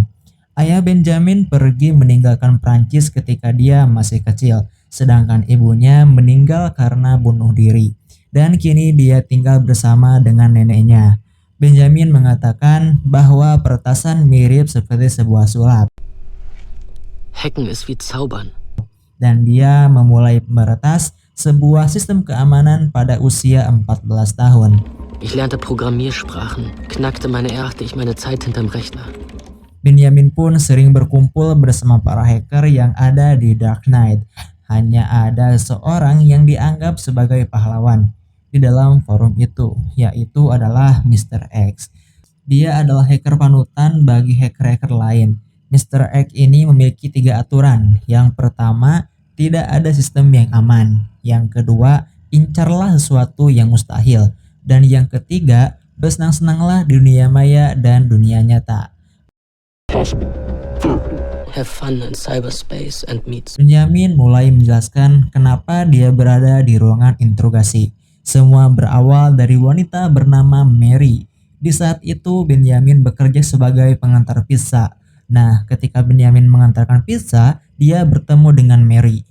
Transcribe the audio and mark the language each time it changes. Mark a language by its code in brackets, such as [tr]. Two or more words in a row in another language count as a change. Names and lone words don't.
[id] Ayah Benjamin pergi meninggalkan Prancis ketika dia masih kecil, sedangkan ibunya meninggal karena bunuh diri. Dan kini dia tinggal bersama dengan neneknya. Benjamin mengatakan bahwa peretasan mirip seperti sebuah sulap. [de] Hacken ist wie Zaubern. [id] Dan dia memulai meretas sebuah sistem keamanan pada usia 14 tahun. [de] Ich lernte Programmiersprachen, knackte meine ich meine Zeit hinterm Rechner. [id] Benjamin pun sering berkumpul bersama para hacker yang ada di Dark Knight. Hanya ada seorang yang dianggap sebagai pahlawan di dalam forum itu, yaitu adalah Mr. X. Dia adalah hacker panutan bagi hacker-hacker lain. Mr. X ini memiliki 3 aturan. Yang pertama, tidak ada sistem yang aman. Yang kedua, incarlah sesuatu yang mustahil. Dan yang ketiga, bersenang-senanglah di dunia maya dan dunia nyata. [en] Have fun in cyberspace and meet. [id] Benjamin mulai menjelaskan kenapa dia berada di ruangan interogasi. Semua berawal dari wanita bernama Mary. Di saat itu Benjamin bekerja sebagai pengantar pizza. Nah, ketika Benjamin mengantarkan pizza, dia bertemu dengan Mary.